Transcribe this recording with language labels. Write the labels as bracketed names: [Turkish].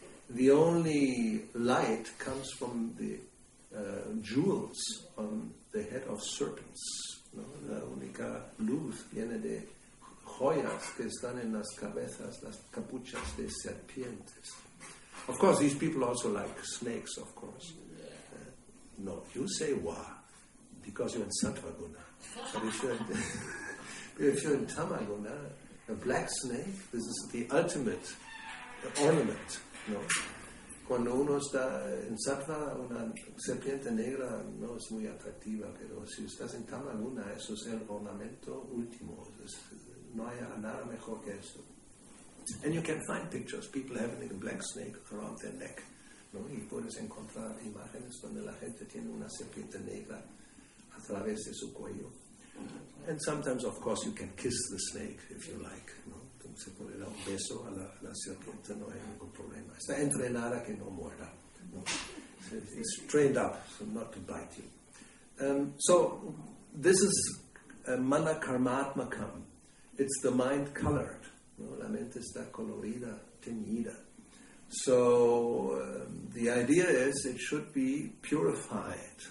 [English] The only light comes from the jewels on the head of serpents. [Spanish] ¿No? La única luz viene de joyas que están en las cabezas, las capuchas de serpientes. [English] Of course, these people also like snakes, of course. No, you say wa, because you're in Sattva Guna. But if you're in Tamaguna, a black snake, this is the ultimate ornament. [Spanish] No? Cuando uno está en Sattva, una serpiente negra no es muy atractiva, pero si estás en Tamaguna, eso es el ornamento último. No hay nada mejor que eso. [English] And you can find pictures, people having a black snake around their neck. [Spanish] ¿No? Y puedes encontrar imágenes donde la gente tiene una serpiente negra a través de su cuello. [English] And sometimes, of course, you can kiss the snake if you like. [Spanish] ¿No? Se puede dar un beso a la serpiente, no hay ningún problema. Está entrenada que no muerda. ¿No? [English] It's trained up so not to bite you. So this is mana karmatmakam. It's the mind colored. [Spanish] ¿No? La mente está colorida, teñida. [English] So the idea is it should be purified.